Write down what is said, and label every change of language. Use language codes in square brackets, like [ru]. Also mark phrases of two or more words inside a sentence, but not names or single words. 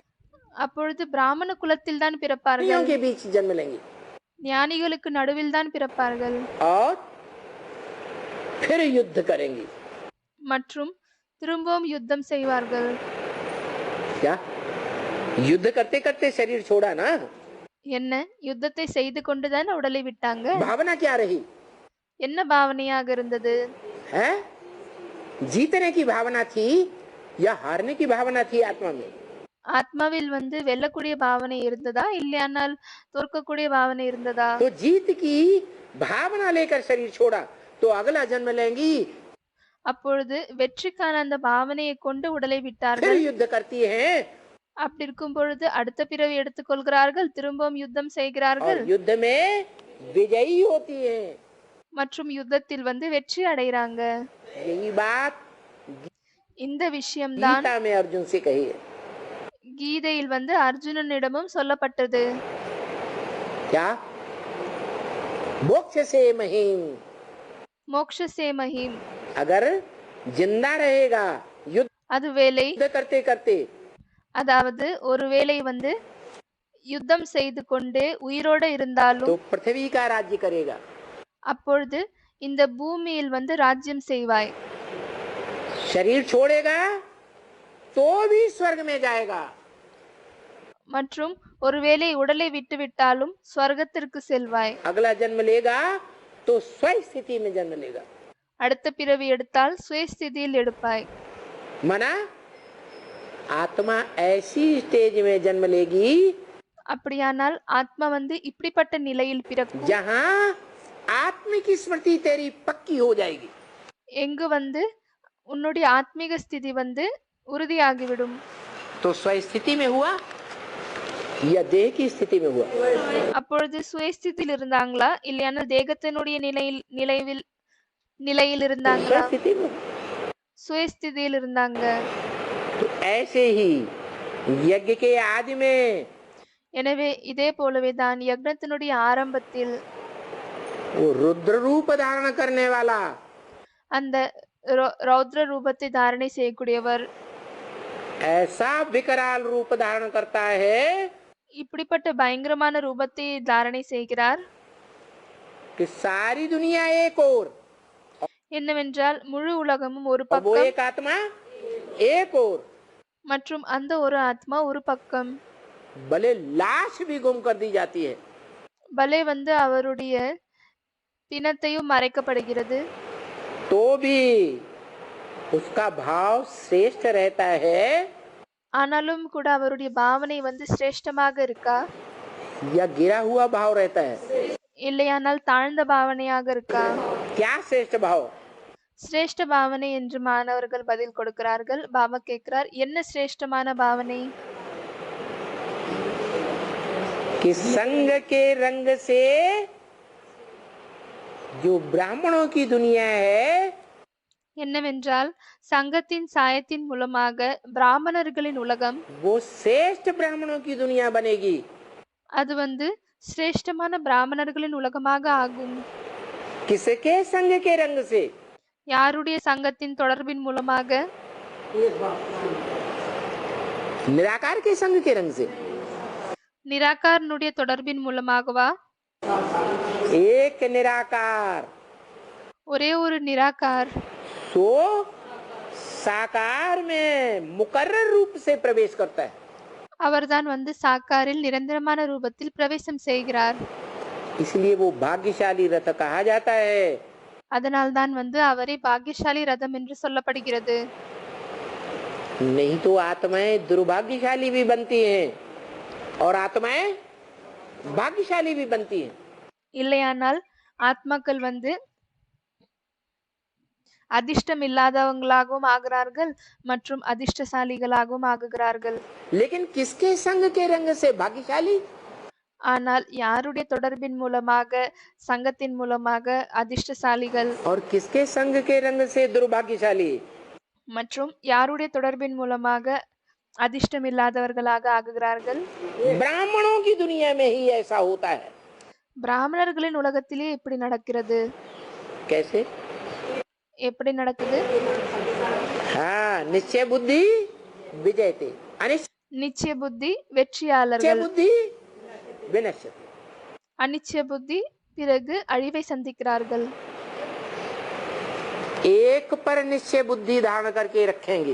[ta] அப்பொழுது பிராமண குலத்தில் தான் பிறப்பார்கள். [hi] के बीच जन्म लेंगी [ta] ஞானிகளுக்கு நடுவில் தான் பிறப்பார்கள் [hi] और फिर युद्ध करेंगी. [ta] மற்றும் திரும்பவும் யுத்தம் செய்வார்கள். [hi] क्या युद्ध करते करते शरीर छोड़ा ना? [ta] என்ன, யுத்தத்தை செய்து கொண்டுதான் உடலை விட்டாங்க? [hi] भावना क्या रही [ta] என்ன பாவனையாக இருந்தது? [hi] है? जीतने की भावना थी या हारने की भावना थी आत्मा में? [ta] ஆத்மாவில் வந்து வெல்லக்கூடிய பாவனை இருந்ததா, இல்லையானால் தோற்கக்கூடிய பாவனை இருந்ததா? [hi] तो जीत की भावना लेकर शरीर छोड़ा तो अगला जन्म लेंगी, [ta] அப்பொழுது வெற்றிக்கான அந்த பாவனையை கொண்டு உடலை [hi] फिर [ta] விட்டார்கள். [hi] युद्ध करती हैं [ta] அப்படி இருக்கும் பொழுது அடுத்த பிறவி எடுத்துக்கொள்கிறார்கள், திரும்பவும் யுத்தம் செய்கிறார்கள் [hi] और युद्ध में विजयी होती हैं. [ta] மற்றும் யுத்தத்தில் வந்து வெற்றி அடைகிறாங்க. [hi] यही बात [ta] இந்த விஷயம்தான் [hi] गीता में अर्जुन से कही है. [ta] கீதையில் வந்து அர்ஜுனனிடமும் சொல்லப்பட்டது. [hi] क्या? मोक्ष से महीम. [ta] மோக்ஷ சேமஹிம், [hi] अगर जिंदा रहेगा युद्ध [ta] அது வேலை, [hi] करते करते [ta] அதாவது ஒருவேளை வந்து யுத்தம் செய்து கொண்டே உயிரோட இருந்தாலும் [hi] तो पृथ्वी का राज्य करेगा. [ta] அப்பொழுது இந்த பூமியில் வந்து ராஜ்யம் செய்வாய். [hi] शरीर छोड़ेगा तो भी स्वर्ग में जाएगा. [ta] மற்றும் ஒருவேளை உடலை விட்டுவிட்டாலும் ஸ்வர்கத்திற்கு செல்வாய். [hi] अगला जन्म लेगा तो स्व स्थिति में जन्म लेगा. [ta] அடுத்த பிறவி எடுத்தால் சுயஸ்திதியில் எடுப்பாய். [hi] मना आत्मा ऐसी स्टेज में जन्म लेगी [ta] அப்படியானால் ஆத்மா வந்து இப்படிப்பட்ட நிலையில் பிறக்கும், [hi] जहां आत्मिक स्मृति तेरी पक्की हो जाएगी. [ta] எங்கு வந்து உன்னுடைய ஆத்மீக ஸ்திதி வந்து உறுதியாகிவிடும். [hi] तो स्व स्थिति में हुआ या देह की स्थिति में हुआ? [ta] அப்பொழுது சுயஸ்திதியில் இருந்தாங்களா, இல்லையானால் தேகத்தினுடைய நிலையில் இருந்தாங்களா? [hi] स्व स्थिति में. [ta] சுயஸ்திதியில் இருந்தாங்க. [hi] तो ऐसे ही यज्ञ के आदि में [ta] எனவே இதே போலவே தான் யக்னத்தினுடைய ஆரம்பத்தில் [hi] वो रुद्र रूप धारण करने वाला [ta] அந்த ரௌத்ர ரூபத்தை தாரணை செய்யக்கூடியவர் [hi] ऐसा विकराल रूप धारण करता है [ta] இப்படிப்பட்ட பயங்கரமான ரூபத்தை தாரணை செய்கிறார். [hi] कि सारी दुनिया एक ओर [ta] என்னவென்றால் முழு உலகமும் ஒரு [hi] और वो [ta] பக்கம் [hi] एक आत्मा एक ओर. [ta] மற்றும் அந்த ஒரு ஆத்மா ஒரு பக்கம். [hi] भले लाश भी गुम कर दी जाती है [ta] பலே வந்து அவருடைய பிணத்தையும் மறைக்கப்படுகிறது, [hi] तो भी उसका भाव श्रेष्ठ रहता है [ta] ஆனாலும் கூட அவருடைய பாவனை வந்து சிரேஷ்டமாக இருக்கா, [hi] या गिरा हुआ भाव रहता है? [ta] இல்லையானால் தாழ்ந்த பாவனையாக இருக்கா? [hi] क्या श्रेष्ठ भाव? [ta] சிரேஷ்ட பாவனை என்று மாணவர்கள் பதில் கொடுக்கிறார்கள். பாபா கேட்கிறார், என்ன சிரேஷ்டமான பாவனை? [hi] कि संग के रंग से जो ब्राह्मणों की दुनिया है [ta] என்னவென்றால் சங்கத்தின் சாயத்தின் மூலமாக பிராமணர்களின் உலகம் [hi] वो श्रेष्ठ ब्राह्मणों की दुनिया बनेगी. [ta] அது வந்து சிரேஷ்டமான பிராமணர்களின் உலகமாக ஆகும். [hi] किसके संग के रंग से? [ta] யாருடைய சங்கத்தின் தொடர்பின் மூலமாக? [hi] निराकार के संग के रंग से. [ta] நிராகாரனுடைய தொடர்பின் மூலமாகவா? [hi] एक निराकार [ta] ஒரே ஒரு நிராகார் [hi] सो साकार में मुकर्रर रूप से प्रवेश करता है। [ta] அவர்தான் வந்து சாக்காரில் நிரந்தரமான ரூபத்தில் பிரவேசம் செய்கிறார். [hi] इसलिए वो भाग्यशाली रथ कहा जाता है। [ta] அதனால்தான் வந்து அவரை பாக்கியசாலி ரதம் என்று சொல்லப்படுகிறது. [hi] नहीं तो आत्माएं दुर्भाग्यशाली भी बनती हैं और आत्माएं भाग्यशाली भी बनती हैं। [ta] இல்லையானால் ஆத்மாக்கள் வந்து அதிர்ஷ்டம் இல்லாதவங்களாகவும் ஆகிறார்கள் மற்றும் அதிர்ஷ்டசாலிகளாகவும் ஆகுகிறார்கள். [hi] लेकिन किसके संग के रंग से भाग्यशाली? [ta] ஆனால் யாருடைய தொடர்பின் மூலமாக சங்கத்தின் மூலமாக அதிர்ஷ்டசாலிகள் [hi] और किसके संग के रंग से दुर्भाग्यशाली? [ta] மற்றும் யாருடைய தொடர்பின் மூலமாக அதிர்ஷ்டம் இல்லாதவர்களாக ஆகுகிறார்கள். [hi] ब्राह्मणों की दुनिया में ही ऐसा होता है। [ta] பிராமணர்களின் உலகத்திலே இப்படி நடக்கிறது. [hi] कैसे? [ta] எப்படி நடக்குது? [hi] हाँ, निश्चय बुद्धि विजयते, अनिश्चय [ta] நிச்சய புத்தி வெற்றியாளர்கள், [hi] बुद्धि विनश्यते। [ta] அனிச்சய புத்தி பிறகு அழிவை சந்திக்கிறார்கள். [hi] एक पर निश्चय बुद्धि धारण करके रखेंगे